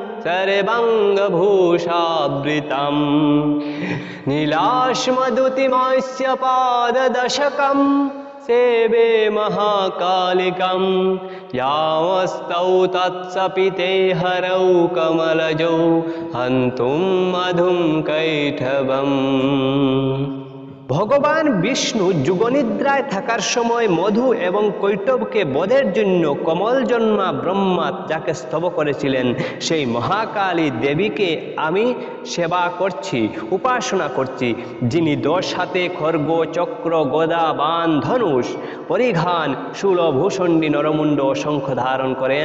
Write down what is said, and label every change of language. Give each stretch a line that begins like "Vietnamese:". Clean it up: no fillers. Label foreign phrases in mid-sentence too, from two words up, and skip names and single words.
Sanskrit: सर्वाङ्गभूषावृतम् नीलाश्मदुतिमस्य पाददशकं सेवे महाकालिकं यामस्तौ तत्सपिते हरौ कमलजौ हन्तुं मधुं कैटभम्।
Bangla: ভগবান বিষ্ণু যুগনিদ্রায় থাকার সময় মধু এবং কৈটবকে বধের জন্য কমলজন্মা ব্রহ্মা যাকে স্তব করেছিলেন, সেই মহাকালী দেবীকে আমি সেবা করছি, উপাসনা করছি, যিনি 10 হাতে খড়গ, চক্র, গদা, বাণ, ধনুষ পরিধান, শূল, ভূষণ্ডী, নরমুণ্ড, শঙ্খ ধারণ করেন।